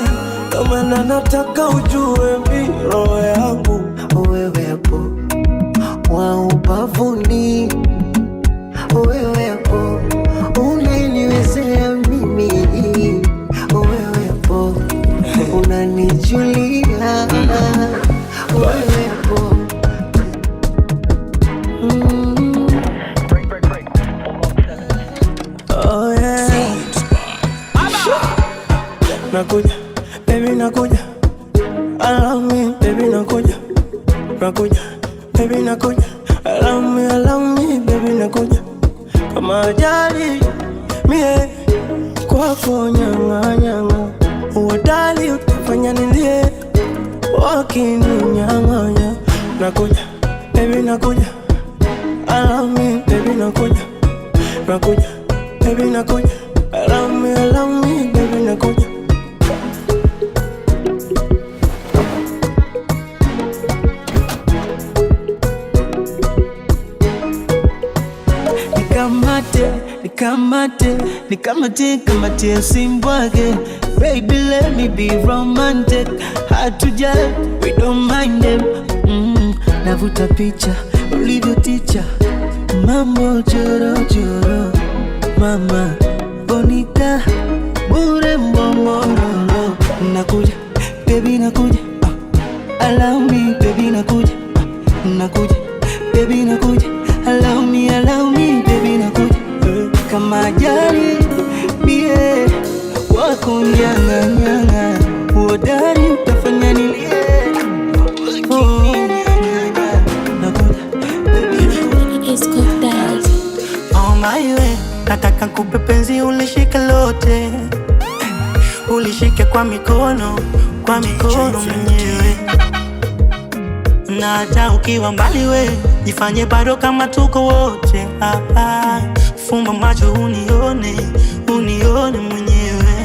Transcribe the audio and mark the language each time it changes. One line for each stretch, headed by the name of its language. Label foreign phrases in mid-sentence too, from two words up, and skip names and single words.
Swahili: Ndo maana nataka ujue mi roho yangu wewepo, wa ubavuni wewepo, unaniwezea mimi wewepo, unanijulia wewepo.
English: Oh yeah.
Swahili: Nakuja, baby nakuja,
English: allow me, baby nakuja.
Swahili: Nakuja, baby nakuja,
English: allow me, baby nakuja.
Swahili: Kama ajali, mie kwako nyang'anyang'a, uodali utafanya nilie, wakininyang'anya. Nakuja, baby nakuja,
English: allow me, baby nakuja.
Swahili: Nakuja, baby nakuja,
English: allow me, baby nakuja.
Swahili: Nikamate usimbwage.
English: Baby let me be romantic, hard to judge, we don't mind them.
Swahili: Navuta picha, ulivyo ticha, mambo joro joro, mama bonita, bure mbomororo. Nakuja, baby nakuja,
English: allow me, baby nakuja.
Swahili: Nakuja, baby nakuja,
English: allow me, baby nakuja.
Swahili: Kama ajali, mie kunyang'anyang'a, uodari utafanya nilie.
English: Oh my way,
Swahili: nataka kupe penzi ulishike lote, ulishike kwa mikono mwenyewe. Na hata ukiwa mbali we, jifanye bado kama tuko wote. Fumba macho unione mwenyewe.